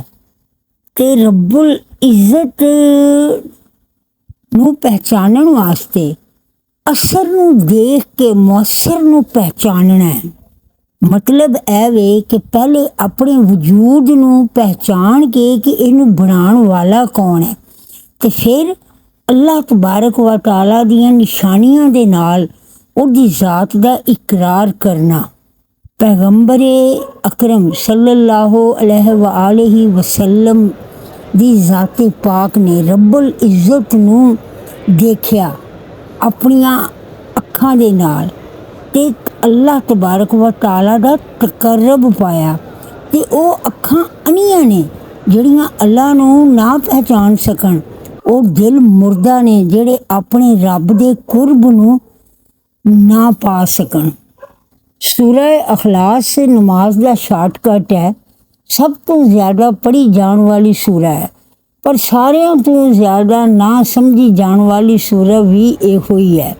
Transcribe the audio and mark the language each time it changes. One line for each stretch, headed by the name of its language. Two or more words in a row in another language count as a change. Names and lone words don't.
Punjabi: ਤੇ
Arabic: رب العزة
Punjabi: ਨੂੰ ਪਹਿਚਾਨਣ ਵਾਸਤੇ ਅਸਰ ਨੂੰ ਦੇਖ ਕੇ ਮੁਅੱਸਿਰ ਨੂੰ ਪਹਿਚਾਨਣਾ ਹੈ। ਮਤਲਬ ਐ ਵੇ ਕਿ ਪਹਿਲੇ ਆਪਣੇ ਵਜੂਦ ਨੂੰ ਪਹਿਚਾਨ ਕੇ ਕਿ ਇਨੂੰ ਬਣਾਉਣ ਵਾਲਾ ਕੌਣ ਹੈ ਤੇ ਫਿਰ ਅੱਲਾਹ
Arabic: تبارك وتعالى
Punjabi: ਦੀਆਂ ਨਿਸ਼ਾਨੀਆਂ ਦੇ ਨਾਲ ਉਹਦੀ ਜ਼ਾਤ ਦਾ ਇਕਰਾਰ ਕਰਨਾ। ਪੈਗ਼ੰਬਰੇ ਅਕਰਮ
Arabic: صلى الله عليه وسلم
Punjabi: ਦੀ ਜ਼ਾਤੇ ਪਾਕ ਨੇ
Arabic: رب العزة
Punjabi: ਨੂੰ ਦੇਖਿਆ ਆਪਣੀਆਂ ਅੱਖਾਂ ਦੇ ਨਾਲ ਤੇ ਅੱਲਾਹ
Arabic: تبارك وتعالى
Punjabi: ਦਾ ਤਕੱਰੁਬ ਪਾਇਆ ਤੇ ਓ ਅੱਖਾਂ ਅੰਨ੍ਹੀਆਂ ਨੇ ਜਿਹੜੀਆਂ ਅੱਲਾਹ ਨੂੰ ਨਾ ਪਹਿਚਾਨ ਸਕਣ ਉਹ ਦਿਲ ਮੁਰਦਾ ਨੇ ਜਿਹੜੇ ਆਪਣੇ ਰੱਬ ਦੇ ਕੁਰਬ ਨੂੰ ਨਾ ਪਾ ਸਕਣ। ਸੂਰਾ ਅਖਲਾਸ ਨਮਾਜ਼ ਦਾ ਸ਼ਾਰਟਕਟ ਹੈ, ਸਭ ਤੋਂ ਜ਼ਿਆਦਾ ਪੜ੍ਹੀ ਜਾਣ ਵਾਲੀ ਸੂਰਾ ਹੈ, ਪਰ ਸਾਰਿਆਂ ਤੋਂ ਜ਼ਿਆਦਾ ਨਾ ਸਮਝੀ ਜਾਣ ਵਾਲੀ ਸੂਰਾ ਵੀ ਇਹੋ ਹੀ ਹੈ।